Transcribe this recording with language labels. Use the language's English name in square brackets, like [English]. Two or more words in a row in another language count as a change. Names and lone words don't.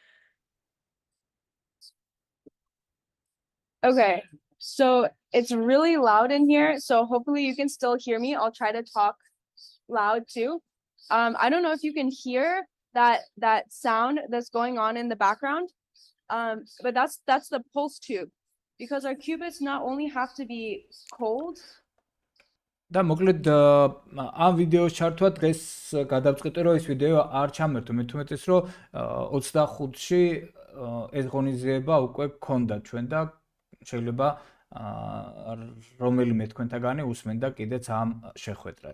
[English] okay, so it's really loud in here, so hopefully you can still hear me. I'll try to talk loud too. I don't know if you can hear that sound that's going on in the background, but that's the pulse tube, because our qubits not only have to be cold. [Georgian] და მოკლედ ამ ვიდეოს ჩართვა დღეს გადავწყვეტე რომ ეს ვიდეო არ ჩამერთო, მე თუმეტეს რომ 25-ში ეს ღონისძიება უკვე გქონდა ჩვენ და შეიძლება რომელიმე თქვენთაგანი უსმენდა კიდეც ამ შეხვედრას.